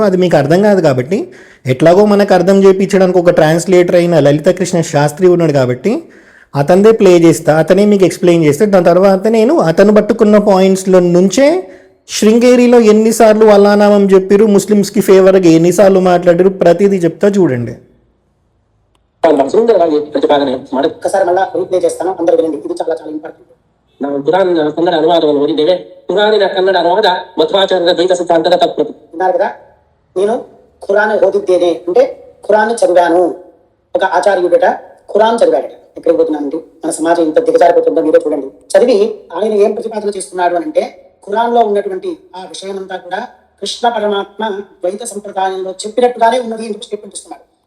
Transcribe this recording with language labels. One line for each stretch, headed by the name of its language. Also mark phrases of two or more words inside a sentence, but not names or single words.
Telugu: అది మీకు అర్థం కాదు కాబట్టి ఎట్లాగో మనకు అర్థం చేయించడానికి ఒక ట్రాన్స్లేటర్ అయిన లలిత కృష్ణ శాస్త్రి ఉన్నాడు కాబట్టి అతనిదే ప్లే చేస్తా, అతనే మీకు ఎక్స్ప్లెయిన్ చేస్తే దాని తర్వాత నేను అతను పట్టుకున్న పాయింట్స్లో నుంచే శృంగేరిలో ఎన్నిసార్లు అల్లానామం చెప్పారు, ముస్లిమ్స్కి ఫేవర్గా ఎన్నిసార్లు మాట్లాడారు, ప్రతిదీ చెప్తా చూడండి. ఒక్కసారి మళ్ళీ రీప్లే చేస్తాను, అందరూ వినండి, ఇది చాలా చాలా ఇంపార్టెంట్.
Kannada: ನಾವು ಕುರಾನ್ ಕನ್ನಡ ಅನುವಾದವನ್ನು ಓದಿದ್ದೇವೆ. ಕುರಾನಿನ ಕನ್ನಡ ಅನುವಾದ ಮಧ್ವಾಚಾರ್ಯರ ದ್ವೈತ ಸಿದ್ಧಾಂತದ ತತ್ವಗಳು.
Telugu: విన్నారు కదా, నేను ఖురాన్ ఓదిದ್ದೇನೆ అంటే ఖురాన్ చదివాను. ఒక ఆచార్యుడట ఖురాన్ చదివాడట. ఎక్కడికి పోతున్నానండి, మన సమాజం ఇంత దిగజారిపోతుందో మీరే చూడండి. చదివి ఆయన ఏం ప్రతిపాదన చేస్తున్నాడు అని అంటే, ఖురాన్ లో ఉన్నటువంటి ఆ విషయం అంతా కూడా కృష్ణ పరమాత్మ ద్వైత సంప్రదాయంలో చెప్పినట్టుగానే ఉన్నది ఎందుకు స్టేట్మెంట్ ఇస్తున్నాడు.